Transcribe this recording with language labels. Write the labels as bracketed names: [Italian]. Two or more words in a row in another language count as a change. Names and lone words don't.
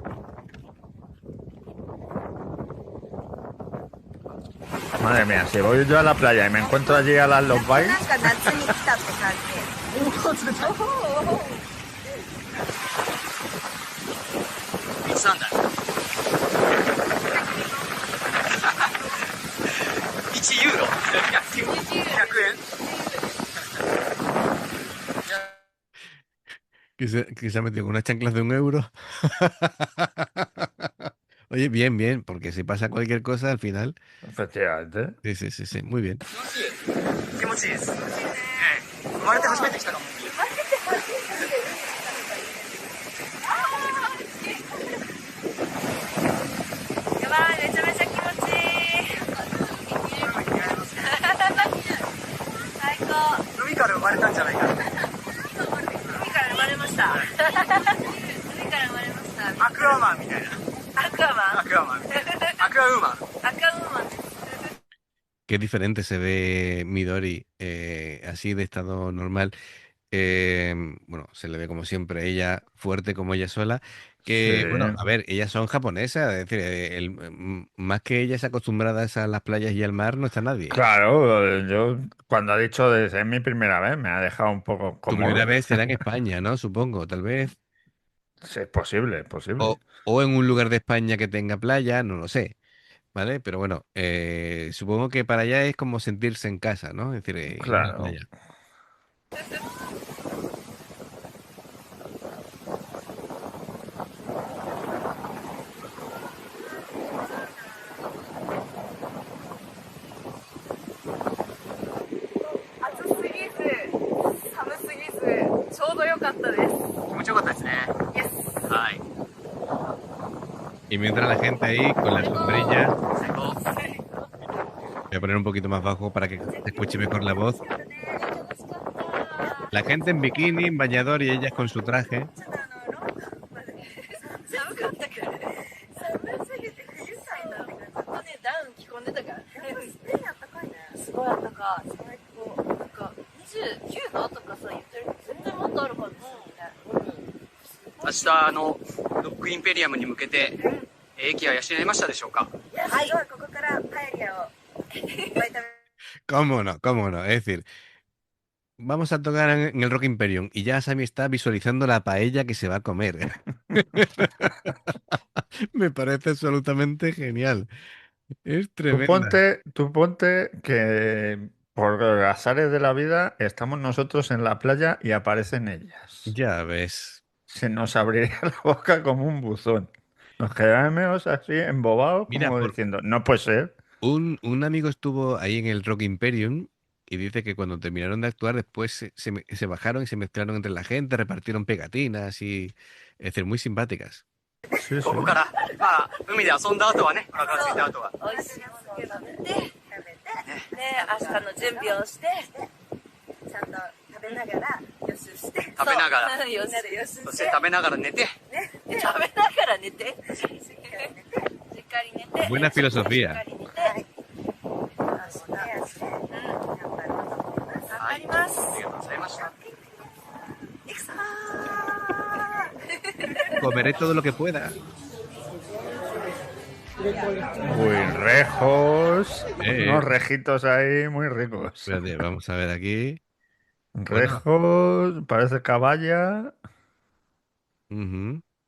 [Spanish] Madre mía, si voy yo a la playa y me encuentro allí a las Los Bites, 3 だ1ユーロ100円 Que se ha metido con unas chanclas de 1 euro. Oye, bien, bien, porque si pasa cualquier cosa al final. efectivamente. Sí, sí, sí, sí, muy bien. [Japanese] 気持ちいいです、生まれて初めて来たかも。やばい、めちゃめちゃ気持ちいい。最高。海から生まれたんじゃないかな。海から生まれました。海から生まれました。アクアマンみたいな。アクアマン。アクアマンみたいな。アクアウーマン。アクアウーマン。 [Spanish] Qué diferente se ve Midori así de estado normal. Eh, bueno, se le ve como siempre ella fuerte como ella sola. Sí, Que, bueno, a ver, ellas son japonesas, es decir, más que ellas acostumbradas a las playas y al mar, no está nadie. claro, yo cuando ha dicho de es mi primera vez me ha dejado un poco Tu primera como... vez será en España, ¿no? Supongo, tal vez. Sí, es posible, es posible. O en un lugar de España que tenga playa, no lo sé, ¿vale? Pero bueno, supongo que para allá es como sentirse en casa, ¿no? Es decir, en una Claro. playa. [Japanese] 暑すぎず、寒すぎず、ちょうど良かったです。気持ちよかったですね。イエス。はい。 [Spanish] Y mientras la gente ahí con la sombrilla, [Japanese] 最高。 [Spanish] voy a poner un poquito más bajo para que se escuche mejor la voz. La gente en bikini, en bañador y ellas con su traje. [Japanese] 寒かったから。寒すぎて冬さんだってずっとね、ダウン着込んでたから。スペインあったかいね。すごいあったかい。最高。なんか29度とかさ言ってるけど、全然もっとあるかもしれない。明日ロックインペリアムに向けて息は養いましたでしょうか。はい。ここからパエリアをいっぱい食べ [Spanish] ¿Cómo no? ¿Cómo no? Es decir, vamos a tocar en el Rock Imperium y ya Sammy está visualizando la paella que se va a comer. Me parece absolutamente genial. Es tremenda. Tú ponte que por azares de la vida estamos nosotros en la playa y aparecen ellas. Ya ves. Se nos abriría la boca como un buzón. Nos quedaríamos así embobados Mira, como por diciendo, no puede ser. un amigo estuvo ahí en el Rock Imperium y dice que cuando terminaron de actuar después se bajaron y se mezclaron entre la gente, repartieron pegatinas y, es decir, muy simpáticas. Sí, sí. [Japanese] ここからまあ海で遊んだ後はね、お腹が空いた後は美味しいものを食べて、ね、明日の準備をして、ちゃんと食べながら予習して、食べながらそう予習で予習して、そして食べながら寝て、ね、食べながら寝て、しっかり寝て、 [Spanish] Buena [Japanese] しっか [Spanish] filosofía. [Japanese] り寝て、明日、頑張ります。ありがとうございました。いくぞー。 [Spanish] comeré todo lo que pueda. Uy, rejos. Eh. Unos rejitos ahí muy ricos. Espérate, vamos a ver aquí. Bueno. Rejos, parece caballa. Ujú.